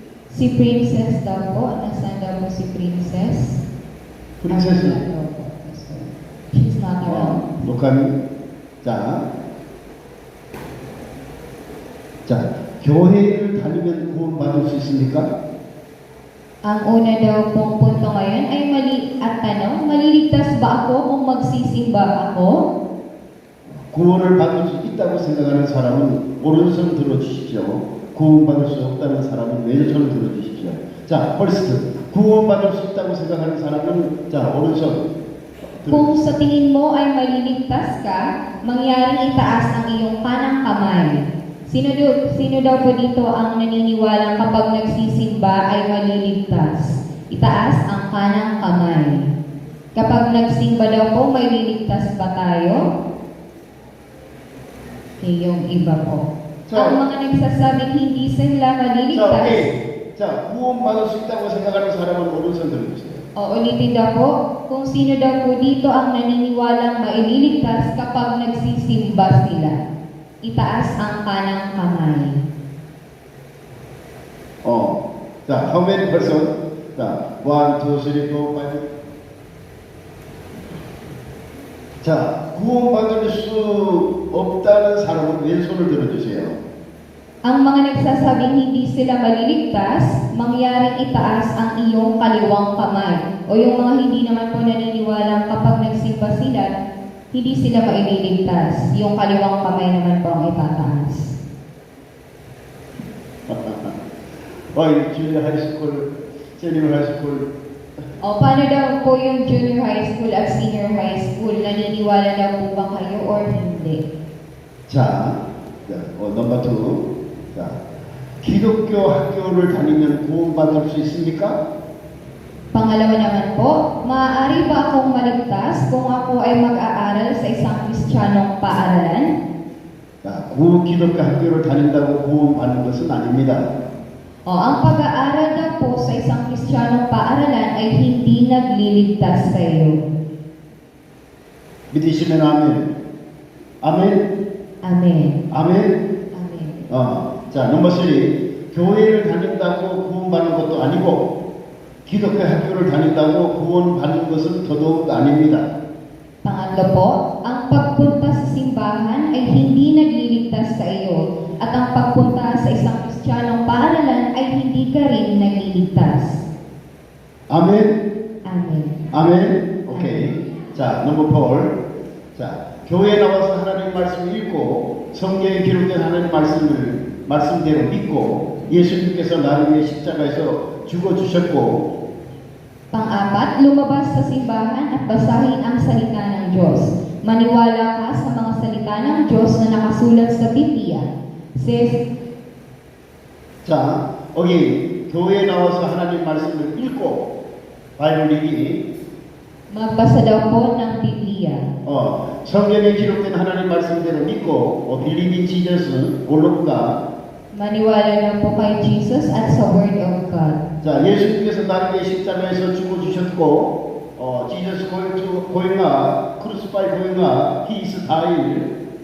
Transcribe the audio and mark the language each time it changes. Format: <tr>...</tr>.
<tl>Si Princess daw po. Nasaan daw po si Princess?</tl> <ko>프린세스.</ko> <en>She's not around.</en> <ko>녹화미. 자, 교회를 다니면 구원받을 수 있습니까?</ko> <tl>Ang una daw pong punto ngayon ay maliligtas ba ako kung magsisimba ako?</tl> <ko>구원을 받을 수 있다고 생각하는 사람은 오른손 들어주십시오. 구원받을 수 없다는 사람은 왼손 들어주십시오. 자, first, 구원받을 수 있다고 생각하는 사람은 자, 오른손.</ko> <tl>Kung sa tingin mo ay maliligtas ka, mangyaring itaas ang iyong kanang kamay. Sino daw po dito ang naniniwalang kapag nagsisimba ay maliligtas? Itaas ang kanang kamay. Kapag nagsimba daw po, may liligtas ba tayo? Yung iba po. Ang mga nagsasabing hindi sila</tl> <ko>자,</ko> <tl>maliligtas.</tl> <ko>오케이. 자, 구원받을 수 있다고 생각하는 사람은 오른손 들어주세요.</ko> <tl>Ulitin daw po, kung sino daw po dito ang naniniwalang maililigtas kapag nagsisimba sila. Itaas ang kanang kamay.</tl> <en>자, how many person? 자, 1, 2, 3, 4, 5.</en> <ko>자, 구원받을 수 없다는 사람은 왼손을 들어주세요.</ko> <tl>Ang mga nagsasabing hindi sila maliligtas, mangyaring itaas ang iyong kaliwang kamay. O yung mga hindi naman po naniniwalang kapag nagsimba sila, hindi sila maililigtas. Yung kaliwang kamay naman po ang itataas.</tl> <en>junior high school, senior high school.</en> <tl>O paano daw po yung junior high school at senior high school? Naniniwala daw po ba kayo or hindi?</tl> <ko>자, 넘버 2. 자, 기독교 학교를 다니면 구원받을 수 있습니까?</ko> <tl>Pangalawa naman po, maaari ba akong maligtas kung ako ay mag-aaral sa isang Kristiyanong paaralan?</tl> <ko>자, 기독교 학교를 다닌다고 구원받는 것은 아닙니다.</ko> <tl>O ang pag-aaral daw po sa isang Kristiyanong paaralan ay hindi nagliligtas sa iyo.</tl> <ko>믿으시면 아멘. 아멘.</ko> <en>Amen.</en> <ko>아멘.</ko> <en>Amen.</en> <ko>자, 넘버 3. 교회를 다닌다고 구원받는 것도 아니고 기독교 학교를 다닌다고 구원받는 것은 더더욱 아닙니다.</ko> <tl>Pangatlo po, ang pagpunta sa simbahan ay hindi nagliligtas sa iyo at ang pagpunta sa isang Kristiyanong paaralan ay hindi ka rin nagliligtas.</tl> <ko>아멘.</ko> <en>Amen.</en> <ko>아멘. 오케이. 자, 넘버 4. 자, 교회에 나와서 하나님 말씀을 읽고 성경에 기록된 하나님 말씀대로 믿고 예수님께서 나를 위해 십자가에서 죽어주셨고</ko> <tl>Pang-apat, lumabas sa simbahan at basahin ang salita ng Diyos. Maniwala ka sa mga salita ng Diyos na nakasulat sa Biblia.</tl> <en>Says,</en> <ko>자, 여기 교회에 나와서 하나님 말씀을 읽고 바이블 리딩</ko> <tl>magbasa daw po ng Biblia.</tl> <ko>성경에 기록된 하나님 말씀대로 믿고 believe in Jesus, word of God.</ko> <tl>Maniwala daw po kay Jesus at sa Word of God.</tl> <en>자, 예수님께서 나를 위해 십자가에서 죽어주셨고 Jesus going up, crucified going up, He is died.</en>